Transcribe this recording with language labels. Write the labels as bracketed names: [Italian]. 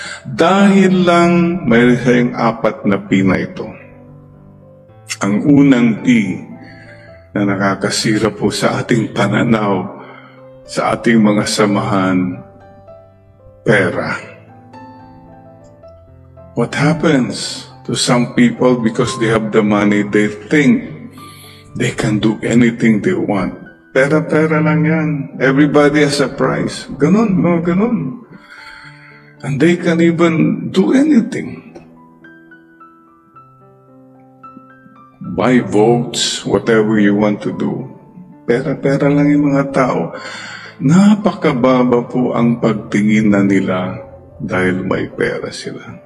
[Filipino] Dahil lang mayroon siyang 4 na P na ito. Ang unang P na nakakasira po sa ating pananaw, sa ating mga samahan, pera. [English] What happens to some people because they have the money, they think they can do anything they want. [Filipino] Pera-pera lang yan. [English] Everybody has a price. [Filipino] Ganon, no, ganon. [English] And they can even do anything. Buy votes, whatever you want to do. [Filipino] Pera-pera lang yung mga tao. Napakababa po ang pagtingin na nila dahil may pera sila.